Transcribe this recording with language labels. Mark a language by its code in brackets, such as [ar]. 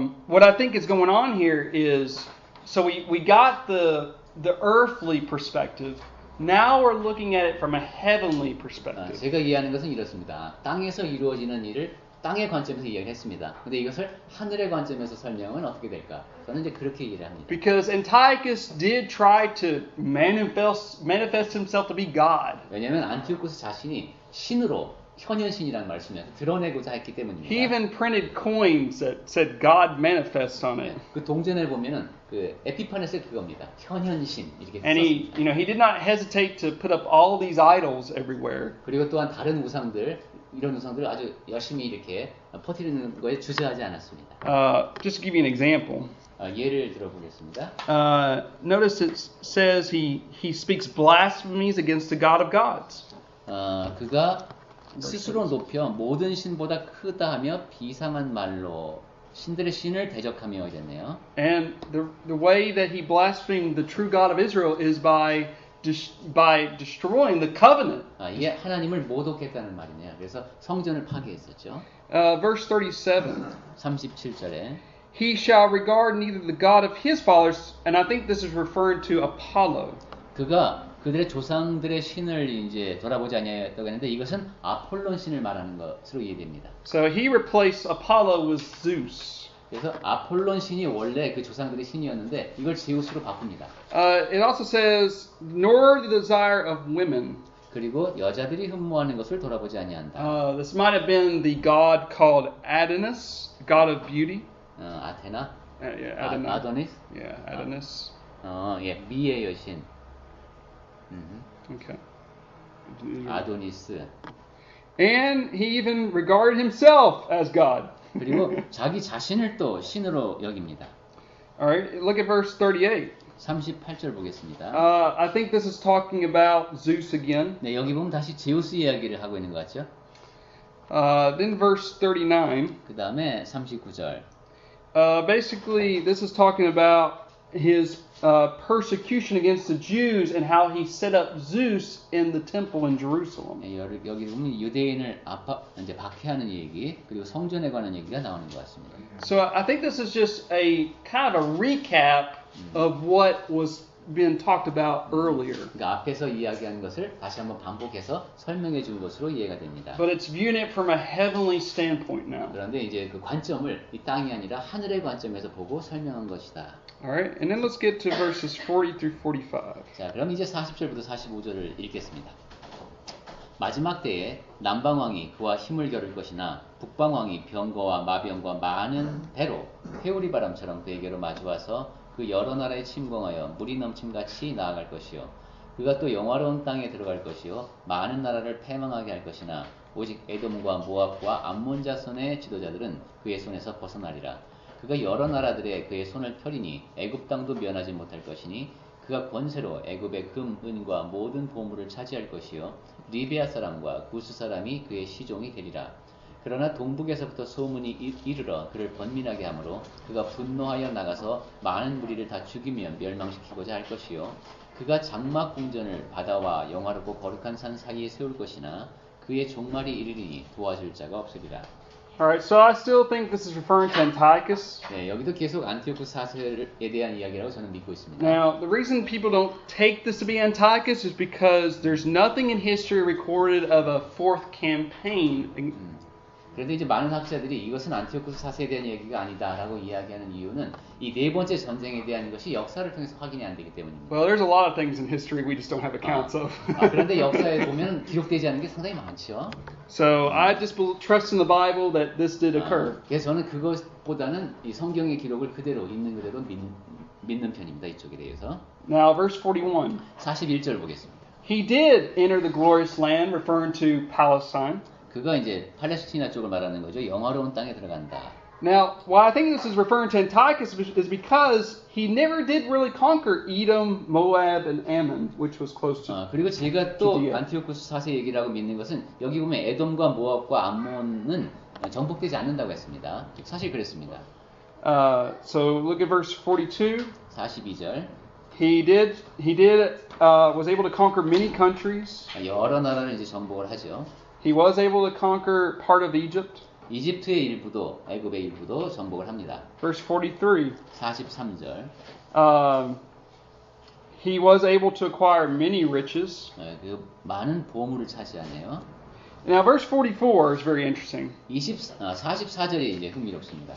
[en] What I think is going on here is, so we got the earthly perspective. Now we're looking at it from a heavenly perspective. [ko] 제가 이해하는 것은 이렇습니다. 땅에서 이루어지는 일을 땅의 관점에서 이야기했습니다. 근데 이것을 하늘의 관점에서 설명은 어떻게 될까? 저는 이제 그렇게 이해를 합니다. [en] Because Antiochus did try to manifest himself to be God. [ko] 왜냐하면 안티오코스 자신이 신으로 현현신이라는 말을 쓰면서 드러내고자 했기 때문입니다. [en] He even printed coins that said God manifests on it. [ko] 그 동전을 보면은 그 에피파네스 그겁니다. 현현신 이렇게 [en] And [ko] 썼습니다. [en] he did not hesitate to put up all these idols everywhere. [ko] 그리고 또한 다른 우상들 이런 우상들을 아주 열심히 이렇게 퍼뜨리는 거에 주저하지 않았습니다. [en] Just to give you an example. [ko] 예를 들어보겠습니다. [en] Notice it says he speaks blasphemies against the God of gods. [ko] 그가 스스로 높여 모든 신보다 크다 하며 비상한 말로 신들의 신을 대적하며 이랬네요. [en] And the way that he blasphemed the true God of Israel is by destroying the covenant. [ko] 이게 하나님을 모독했다는 말이네요. 그래서 성전을 파괴했었죠. [en] Verse 37. [ko] 37절에 [en] He shall regard neither the God of his fathers, and I think this is referring to Apollo. [ko] 그가 그들의 조상들의 신을 이제 돌아보지 아니하였다고 했는데 이것은 아폴론 신을 말하는 것으로 이해됩니다. [en] So he replaced Apollo with Zeus. [ko] 그래서 아폴론 신이 원래 그 조상들의 신이었는데 이걸 제우스로 바꿉니다. [en] It also says, nor the desire of women. [ko] 그리고 여자들이 흠모하는 것을 돌아보지 아니한다. [en] This might have been the god called Adonis, god of beauty. [ko] 아테나, [en] Yeah, [ko] 아도니스, [en] Yeah, Adonis. [ko] 예, 미의 여신, [en] Okay. [ko] 아도니스. [en] And he even regarded himself as God. [ko] 그리고 자기 자신을 또 신으로 여깁니다. [en] All right, look at verse 38. [ko] 38절 보겠습니다. [en] I think this is talking about Zeus again. [ko] 네, 여기 보면 다시 제우스 이야기를 하고 있는 것 같죠? [en] Then verse 39. [ko] 그 다음에 39절. [en] Basically, this is talking about his persecution against the Jews and how he set up Zeus in the temple in Jerusalem. [ko] 네, 여기 보면 유대인을 이제 박해하는 얘기 그리고 성전에 관한 얘기가 나오는 것 같습니다. [en] So I think this is just a kind of a recap of what was being talked about earlier. [ko] 그러니까 앞에서 이야기한 것을 다시 한번 반복해서 설명해 준 것으로 이해가 됩니다. [en] But it's viewing it from a heavenly standpoint now. [ko] 그런데 이제 그 관점을 이 땅이 아니라 하늘의 관점에서 보고 설명한 것이다. [en] Alright, and then let's get to verses 40 through 45. [ko] 자, 그럼 이제 40절부터 45절을 읽겠습니다. 마지막 때에 남방왕이 그와 힘을 겨룰 것이나 북방왕이 병거와 마병과 많은 배로 회오리 바람처럼 그에게로 마주와서 그 여러 나라에 침공하여 물이 넘침같이 나아갈 것이요. 그가 또 영화로운 땅에 들어갈 것이요. 많은 나라를 패망하게 할 것이나 오직 에돔과 모압과 암몬 자손의 지도자들은 그의 손에서 벗어나리라. 그가 여러 나라들의 그의 손을 펴리니 애굽 땅도 면하지 못할 것이니 그가 권세로 애굽의 금, 은과 모든 보물을 차지할 것이요. 리비아 사람과 구스 사람이 그의 시종이 되리라. 그러나 동북에서부터 소문이 이르러 그를 번민하게 하므로 그가 분노하여 나가서 많은 무리를 다 죽이며 멸망시키고자 할 것이요. 그가 장막 궁전을 바다와 영화롭고 거룩한 산 사이에 세울 것이나 그의 종말이 이르리니 도와줄 자가 없으리라. [en] Alright, so I still think this is referring to Antiochus. [ko] 네, 여기도 계속 안티오코스 4세에 대한 이야기라고 저는 믿고 있습니다. [en] Now, the reason people don't take this to be Antiochus is because there's nothing in history recorded of a fourth campaign [ko] 그런데 이제 많은 학자들이 이것은 안티오쿠스 4세에 대한 얘기가 아니다라고 이야기하는 이유는 이 네 번째 전쟁에 대한 것이 역사를 통해서 확인이 안 되기 때문입니다. [en] Well, there's a lot of things in history we just don't have accounts of. [ko] 그런데 역사에 보면 기록되지 않은 게 상당히 많죠. [en] So I just trust in the Bible that this did occur. [ko] 그래서 저는 그것보다는 이 성경의 기록을 그대로 있는 그대로 믿는 편입니다. 이쪽에 대해서. [en] Now, verse 41. [ko] 41절 보겠습니다. [en] He did enter the glorious land, referring to Palestine. [ko] 그가 이제 팔레스티나 쪽을 말하는 거죠. 영화로운 땅에 들어간다. [en] Now, why I think this is referring to Antiochus is because he never did really conquer Edom, Moab, and Ammon, which was close to. [ko] 그리고 제가 또 [en] Judea. [ko] 안티오쿠스 4세 얘기라고 믿는 것은 여기 보면 에돔과 모압과 암몬은 정복되지 않는다고 했습니다. 사실 그랬습니다. [en] So look at verse 42. [ko] 42절. [en] He was able to conquer many countries. [ko] 여러 나라를 이제 정복을 하죠. [en] He was able to conquer part of Egypt. [ko] 이집트의 일부도 애굽의 일부도 정복을 합니다. [en] Verse 43. [ko] 43절. [en] He was able to acquire many riches. [ko] 그 많은 보물을 차지하네요. [en] Now verse 44 is very interesting. [ko] 44절이 이제 흥미롭습니다.